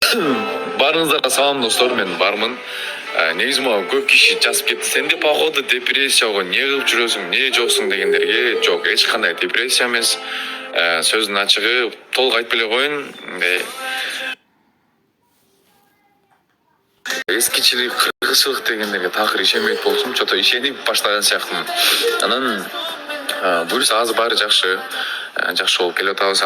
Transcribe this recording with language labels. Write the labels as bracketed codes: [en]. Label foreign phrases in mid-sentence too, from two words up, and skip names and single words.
[kk] Барыңыздарға салам достор, мен бармын. Негізі маған көп киши жазып кетті. [ky] Сен де походу депрессияға не кылып жүрөсүң, не жоксуң дегендерге. Жок, эч кандай депрессия эмес. Сөздің ачыгы толук айтып эле коеюн. Эскичилик, кыргызчылык дегендерге такыр ишенбейт болчумун. Чото ишенип баштаган сыяктымын. Анан буюрса азыр баары жакшы болуп келип атабыз.